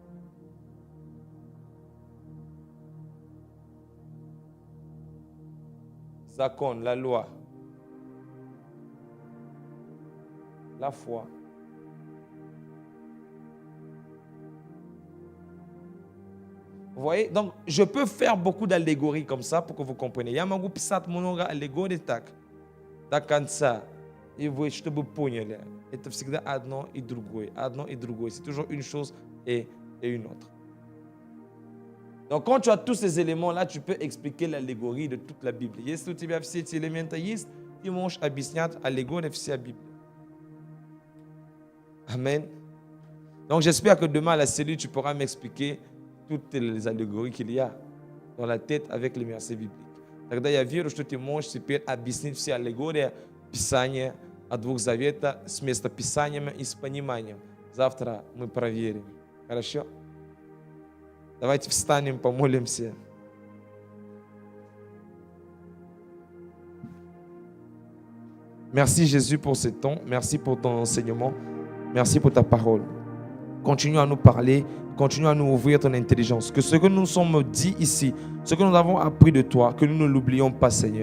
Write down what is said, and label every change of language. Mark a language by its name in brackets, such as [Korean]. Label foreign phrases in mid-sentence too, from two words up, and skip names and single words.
[French] Zakon, la loi. La foi. Vous voyez? Donc, je peux faire beaucoup d'allégories comme ça pour que vous compreniez. [Russian] Я могу писать много аллегорий так. До конца. И вы, чтобы поняли. Это всегда одно и другое. Одно и другое. [French] C'est toujours une chose et une autre. Donc, quand tu as tous ces éléments-là, tu peux expliquer l'allégorie de toute la Bible. [Russian] Если у тебя все эти элементы есть, ты можешь объяснять аллегорию всей Библии. Amen. [French] Donc, j'espère que demain à la cellule, tu pourras m'expliquer toutes les allégories qu'il y a dans la tête avec les versets bibliques. [Russian] Тогда я верю, что ты можешь теперь объяснить все аллегории Писания от Двух Завета с местописанием и с пониманием. Завтра мы проверим. Хорошо? Давайте встанем, помолимся. [French] Merci Jésus pour ce temps. Merci pour ton enseignement. Merci pour ta parole. Continue à nous parler. Continue à nous ouvrir ton intelligence. Que ce que nous sommes dit ici, ce que nous avons appris de toi, que nous ne l'oublions pas, Seigneur.